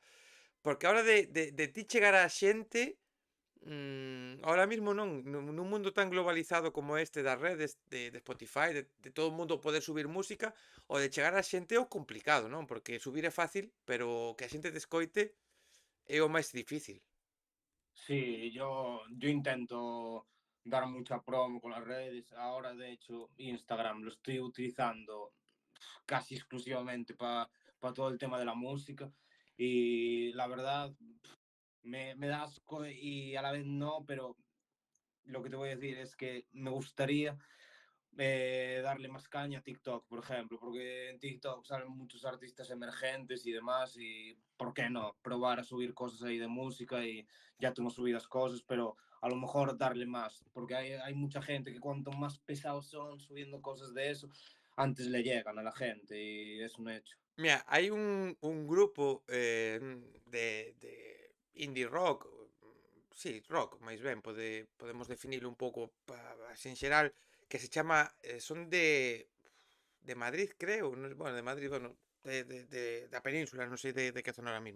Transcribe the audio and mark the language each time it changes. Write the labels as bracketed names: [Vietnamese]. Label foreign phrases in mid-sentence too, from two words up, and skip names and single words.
[Galician] Porque a hora de ti chegar á xente, [Spanish] ahora mismo [Galician] non, nun mundo tan globalizado como este das redes, de Spotify, de todo o mundo poder subir música, o de chegar á xente é o complicado, non? Porque subir é fácil, pero que a xente te escoite é o máis difícil. [Spanish] Sí, yo intento dar mucha promo con las redes. Ahora, de hecho, Instagram lo estoy utilizando casi exclusivamente para todo el tema de la música. Y la verdad, me da asco y a la vez no, pero lo que te voy a decir es que me gustaría darle más caña a TikTok, por ejemplo, porque en TikTok salen muchos artistas emergentes y demás, y ¿por qué no? Probar a subir cosas ahí de música y ya tengo subidas cosas, pero a lo mejor darle más, porque hay mucha gente que cuanto más pesados son subiendo cosas de eso, antes le llegan a la gente y es un hecho. Mira, [Galician] hai un grupo de indie rock, sí, rock, máis ben, podemos definilo un pouco así en xeral, que se chama, son de Madrid, creo, non, bueno, de Madrid, bueno, da península, non sei de que zona [Spanish] ahora mismo.